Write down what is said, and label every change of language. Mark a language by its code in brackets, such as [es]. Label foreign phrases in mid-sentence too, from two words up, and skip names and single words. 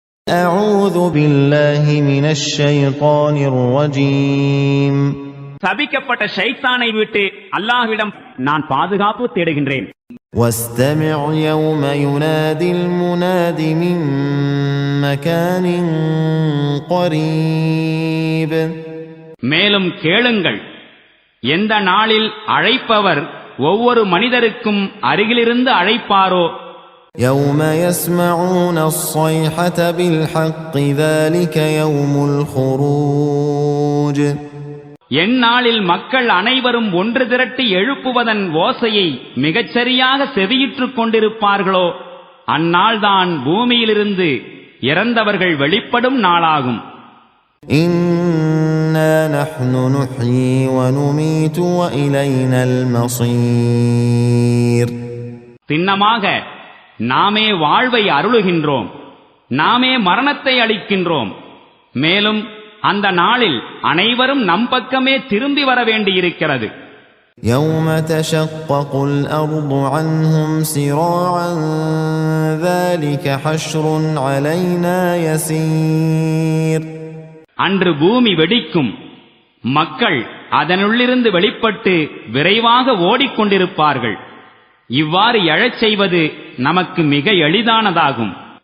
[ar] أعوذ بالله من الشيطان الرجيم. [ta] சபிக்கப்பட்ட ஷைத்தானை விட்டு அல்லாஹ்விடம் நான் பாதுகாப்பு தேடுகின்றேன். [ar] واستمع يوم ينادي المناد من مكان قريب. [ta] மேலும் கேளுங்கள், எந்த நாளில் அழைப்பவர் ஒவ்வொரு மனிதருக்கும் அருகிலிருந்து அழைப்பாரோ, [ar] يوم يسمعون الصيحة بالحق ذلك يوم الخروج. [ta] எந்நாளில் மக்கள் அனைவரும் ஒன்று திரட்டி எழுப்புவதன் ஓசையை மிகச்சரியாக செவியுற்றுக் கொண்டிருப்பார்களோ அந்நாள்தான் பூமியிலிருந்து இறந்தவர்கள் வெளிப்படும் நாளாகும். [ar] إنا نحن نحيي ونميت وإلينا المصير. [ta] சின்னமாக நாமே வாழ்வை அருளுகின்றோம், நாமே மரணத்தை அளிக்கின்றோம். மேலும் அந்த நாளில் அனைவரும் நம் பக்கமே திரும்பி வர வேண்டியிருக்கிறது. [ar] يوم تشقق الأرض عنهم سراعا ذلك حشر علينا يسير. [ta] அன்று பூமி வெடிக்கும், மக்கள் அதனுள்ளிருந்து வெளிப்பட்டு விரைவாக ஓடிக்கொண்டிருப்பார்கள். இவ்வாறு எழச் செய்வது நமக்கு மிக எளிதானதாகும்.